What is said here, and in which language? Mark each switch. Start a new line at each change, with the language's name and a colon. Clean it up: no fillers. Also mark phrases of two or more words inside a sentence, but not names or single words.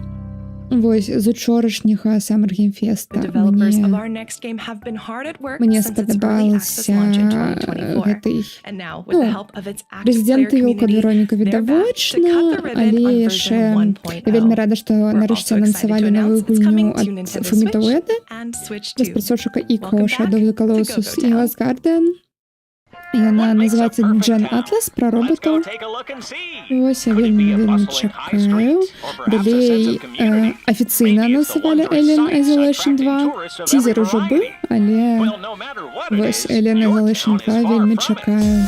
Belarusian: Вось, з учорашняга Summer Game Fest мне спадабалася гэты, ну, Resident Evil Code Veronica відавочна, але яшчэ я вельмі рада, што нарэшце анансавалі новую гульню ад Fumito Ueda, распрацоўшчыка Ico, Shadow of the Colossus і Last Guardian. Яна называецца Gen Atlas, пра роботаў. Вось, я вельмі чакаю. Далей афіцыйна анансавалі Alien Isolation 2. Тизер ужо быў, але вось, Alien Isolation 2 вельмі чакаю.